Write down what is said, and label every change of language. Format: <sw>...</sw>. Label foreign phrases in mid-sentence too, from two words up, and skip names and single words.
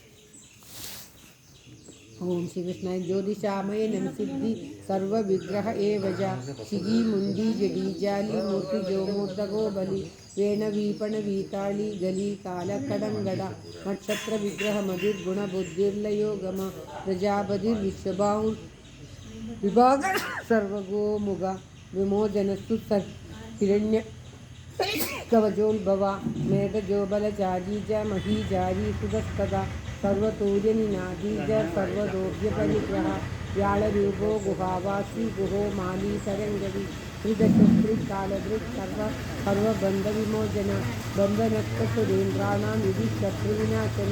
<sa>ഓം ശ്രീകൃഷ്ണായ. ജ്യോതിഷാമയനം സിദ്ധി സർവവിഗ്രഹ ഏവജ ശിഖി മുണ്ടി ജഡീജാലി മൂർത്തിജോ മൂർധകോ ബലി വേണവീപണവീതാളി ഗലി കാലക്കടങ്കട നക്ഷത്ര വിഗ്രഹമതിർഗുണബുദ്ധിർലയോ ഗമ പ്രജാപതിർവിശ്വബാഹുർ വിഭാഗ സർവഗോമുഖ വിമോചനസ്തു ഹിരണ്യ कवचोद्भव मेघजोबलचारी च महीजारी सुतस्तदा सर्वतूर्यनिनादी च सर्वदोर्यपरिग्रह व्याळरूपो गुहावासी गुहो माली तरङ्गवि त्रिदशस्त्रिकालदृक् सर्वबन्धविमोचन बन्धनस्तुरेन्द्राणां विधि शत्रुविनाशन</sa>